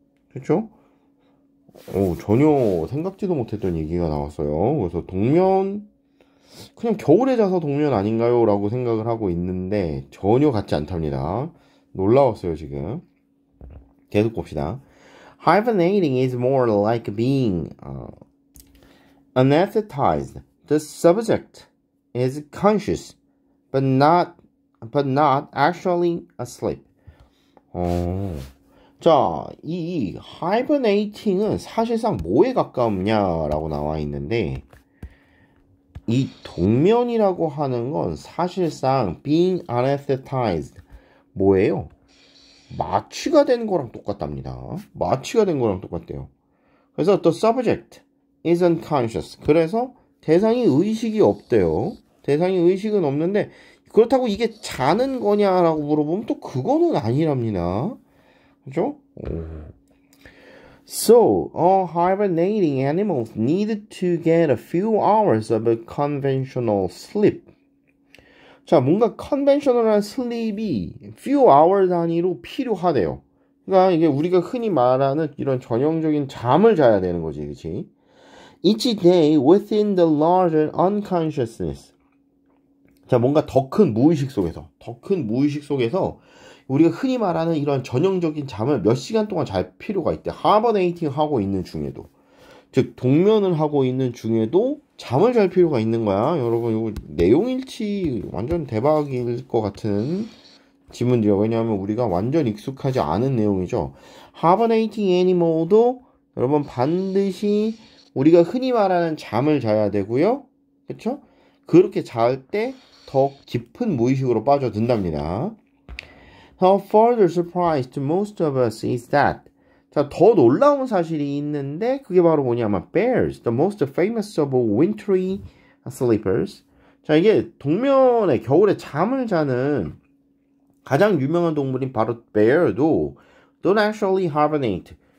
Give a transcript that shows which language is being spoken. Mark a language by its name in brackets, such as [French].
[Korean] 그렇죠? 전혀 생각지도 못했던 얘기가 나왔어요. 그래서 동면 그냥 겨울에 자서 동면 아닌가요? 라고 생각을 하고 있는데 전혀 같지 않답니다. 놀라웠어요 지금. 계속 봅시다. [English] Hibernating is more like being anesthetized. The subject is conscious, but not actually asleep. [Korean] 자, 이 hibernating은 사실상 뭐에 가깝냐라고 나와 있는데 이 동면이라고 하는 건 사실상 [English] being anesthetized [Korean] 뭐예요? 마취가 된 거랑 똑같답니다. 마취가 된 거랑 똑같대요. [English] 그래서 the subject is unconscious. [Korean] 그래서 대상이 의식이 없대요. 대상이 의식은 없는데 그렇다고 이게 자는 거냐라고 물어보면 또 그거는 아니랍니다. 그죠? [English] So, all hibernating animals need to get a few hours of a conventional sleep. [Korean] 자, 뭔가 conventional한 sleep이 [English] few hour [Korean] 단위로 필요하대요. 그러니까 이게 우리가 흔히 말하는 이런 전형적인 잠을 자야 되는 거지, 그치? [English] Each day within the larger unconsciousness. [Korean] 자, 뭔가 더 큰 무의식 속에서 우리가 흔히 말하는 이런 전형적인 잠을 몇 시간 동안 잘 필요가 있대. 하버네이팅 하고 있는 중에도. 즉, 동면을 하고 있는 중에도 잠을 잘 필요가 있는 거야. 여러분, 이거 내용일치 완전 대박일 것 같은 지문들이요. 왜냐하면 우리가 완전 익숙하지 않은 내용이죠. 하버네이팅 애니멀도 여러분 반드시 우리가 흔히 말하는 잠을 자야 되고요. 그쵸? 그렇게 잘 때 더 깊은 무의식으로 빠져든답니다. [English] How further surprised to most of us is that. [Korean] 자, 더 놀라운 사실이 있는데 그게 바로 뭐냐면 [English] bears, the most famous of wintry sleepers. [Korean] 자, 이게 동면에 겨울에 잠을 자는 가장 유명한 동물인 바로 bear도 [English] don't actually hibernate.